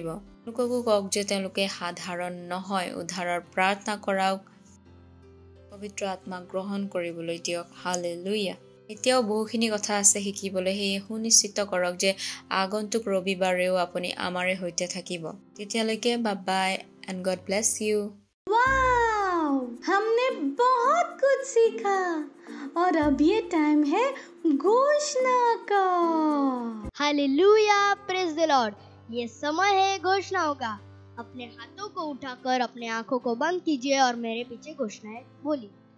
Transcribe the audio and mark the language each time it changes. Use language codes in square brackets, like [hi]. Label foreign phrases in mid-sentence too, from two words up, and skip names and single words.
[as] তেওঁলোককো কওক যে তেওঁলোকে সাধাৰণ নহয়, উদ্ধাৰৰ প্ৰাৰ্থনা কৰাওক, পবিত্ৰ আত্মাক গ্ৰহণ কৰিবলৈ দিয়ক। হালেলুয়া। এতিয়াও বহুখিনি কথা আছে শিকিবলৈ, সেয়ে সুনিশ্চিত কৰক যে আগন্তুক ৰবিবাৰেও আপুনি আমাৰে সৈতে থাকিব। [en] তেতিয়ালৈকে bye and God bless you. [hi] वाव! हमने बहुत कुछ सीखा और अब ये टाइम है घोषणा का। हालेलुया, [en] praise the Lord. [hi] ये समय है घोषणाओं का। अपने हाथों को उठाकर अपने आंखों को बंद कीजिए और मेरे पीछे घोषणाएं बोलिए।